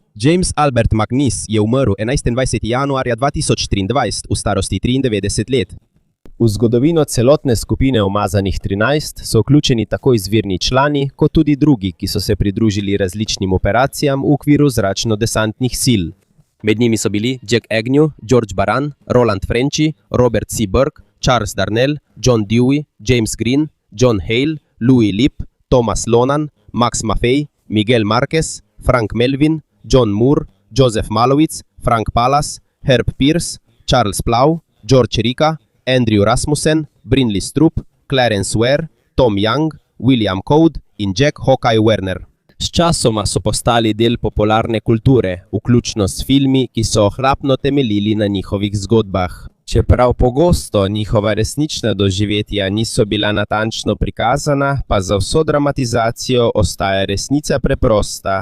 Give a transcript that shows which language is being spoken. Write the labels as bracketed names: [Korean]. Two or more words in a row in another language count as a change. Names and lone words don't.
[Slovenian] James Albert McNeice je umrl 21. januarja 2023 v starosti 93 let. V zgodovino celotne skupine umazanih 13 so vključeni tako izvirni člani, kot tudi drugi, ki so se pridružili različnim operacijam v okviru zračno-desantnih sil. Med njimi so bili Jack Agnew, George Baran, Roland Frenchy, Robert C. Burke, Charles Darnell, John Dewey, James Green, John Hale, Louis Lipp, Thomas Lonan, Max Maffei, Miguel Marquez, Frank Melvin, John Moore, Joseph Malowitz, Frank Pallas, Herb Pierce, Charles Plow, George Rika, Andrew Rasmussen, Brinley Stroop, Clarence Ware, Tom Young, William Code in Jack Hawkeye Werner. Sčasoma so postali del popularne kulture, vključno s filmi, ki so ohlapno temeljili na njihovih zgodbah. Čeprav pogosto njihova resnična doživetja niso bila natančno prikazana, pa za vso dramatizacijo ostaja resnica preprosta.